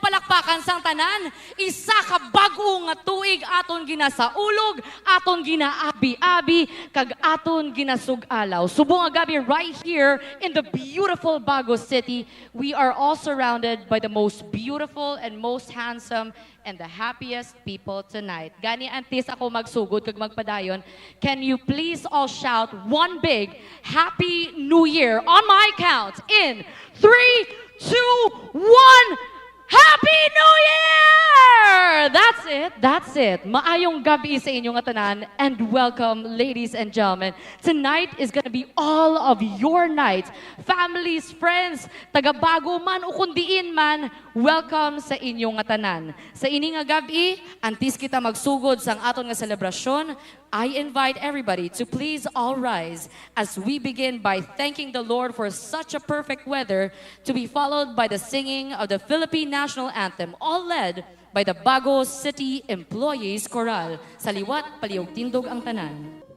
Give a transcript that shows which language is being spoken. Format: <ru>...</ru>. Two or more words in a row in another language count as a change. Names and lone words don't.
<hil>palakpakan sang tanan. Isa ka bag-o nga tuig aton ginasaulog, aton ginaabi-abi, kag aton ginasugalaw. Subong nga gabi</hil> <en>right here in the beautiful Bago City, we are all surrounded by the most beautiful and most handsome and the happiest people tonight.</en> <hil>Gani antes ako magsugod kag magpadayon,</hil> <en>can you please all shout one big Happy New Year on my count in 3, 2, 1. Happy New Year! That's it.</en> <hil>Maayong gabi sa inyong tanan</hil> <en>and welcome, ladies and gentlemen. Tonight is gonna be all of your night. Families, friends,</en> <hil>taga-Bago man o kundiin man, welcome sa inyong tanan. Sa ini nga gabi, antes kita magsugod sang aton nga selebrasyon,</hil> <en>I invite everybody to please all rise as we begin by thanking the Lord for such a perfect weather, to be followed by the singing of the Philippine National Anthem, all led by the Bago City Employees Choral.</en> <hil>Sa liwat, palihog tindog ang tanan.</hil>